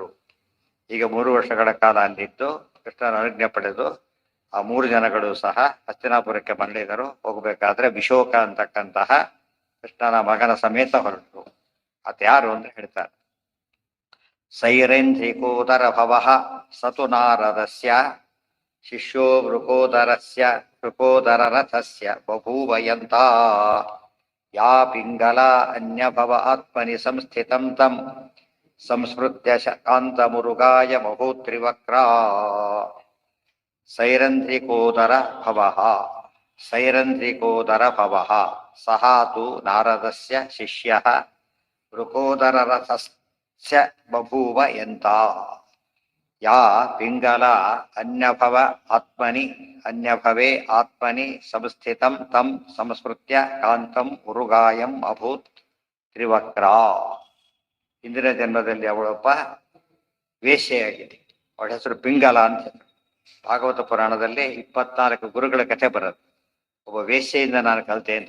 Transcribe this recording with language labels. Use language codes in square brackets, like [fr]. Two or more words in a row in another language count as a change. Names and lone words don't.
[kn] ಈಗ 3 ವರ್ಷಗಳ ಕಾಲ ಅಲ್ಲಿದ್ದು ಕೃಷ್ಣನ ಅನುಜ್ಞೆ ಪಡೆದು ಆ 3 ಜನಗಳು ಸಹ ಹಸ್ತಿನಾಪುರಕ್ಕೆ ಮರಳಿದರು. ಹೋಗ್ಬೇಕಾದ್ರೆ ವಿಶೋಕ ಅಂತಕ್ಕಂತಹ ಕೃಷ್ಣನ ಮಗನ ಸಮೇತ ಹೊರಟರು. ಆತ ಯಾರು ಅಂದ್ರೆ ಹೇಳ್ತಾರೆ, [sa] ಸೈರೇಂದ್ರಿಕೋದರ ಭವಃ ಸತು ನಾರದಸ್ಯ ಶಿಷ್ಯೋ ವೃಕೋದರರಥಸ್ಯ ಬಭೂವಯಂತ ಯಾ ಪಿಂಗಲ ಅನ್ಯಭವ ಆತ್ಮನಿ ಸಂಸ್ಥಿತಂ ತಂ ಸಂಸ್ಮೃತ್ಯ ಕಾಂತಮುರುಗಾಯ ಮಹೋತ್ರಿವಕ್ರಾ. ಸೈರಂಧ್ರಿಕೋದರ ಭವಃ ಸಹ ತು ನಾರದಸ್ಯ ಶಿಷ್ಯಃ ವೃಕೋದರರಥಸ್ಯ ಬಭೂವ ಯಂತ ಯಾ ಪಿಂಗಲ ಅನ್ಯಭವೇ ಆತ್ಮನಿ ಸಂಸ್ಥಿತಂ ತಂ ಸಂಸ್ಮೃತ್ಯ ಕಾಂತಂ ಉರುಗಾಯಂ ಅಭೂತ್ ತ್ರಿವಕ್ರಾ. [kn] ಹಿಂದಿನ ಜನ್ಮದಲ್ಲಿ ಅವಳೊಬ್ಬ ವೇಶ್ಯೆಯಾಗಿದೆ. ಅವಳ ಹೆಸರು ಪಿಂಗಲ ಅಂತ. ಭಾಗವತ ಪುರಾಣದಲ್ಲಿ 24 ಗುರುಗಳ ಕಥೆ ಬರುತ್ತೆ. ಒಬ್ಬ ವೇಶ್ಯೆಯಿಂದ ನಾನು ಕಲಿತೆ ಅಂತ.